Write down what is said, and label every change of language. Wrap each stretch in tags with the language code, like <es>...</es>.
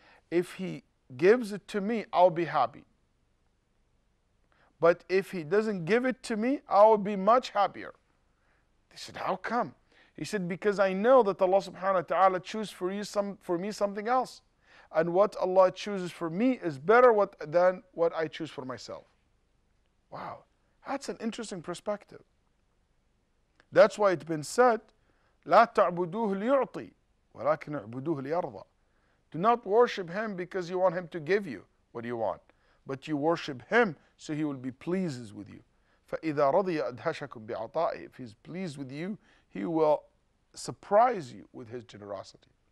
<en>If He gives it to me, I'll be happy. But if He doesn't give it to me, I'll be much happier. They said, how come? He said, because I know that Allah subhanahu wa ta'ala chooses for me something else. And what Allah chooses for me is better than what I choose for myself. Wow, that's an interesting perspective. That's why it's been said,</en> <ar>لا تعبدوه ليعطي ولكن اعبدوه ليرضى.</ar> <en>Do not worship Him because you want Him to give you what you want, but you worship Him so He will be pleased with you.</en> <ar>فإذا رضي أدهشكم بعطائه.</ar> <en>If He's pleased with you, He will surprise you with His generosity.</en>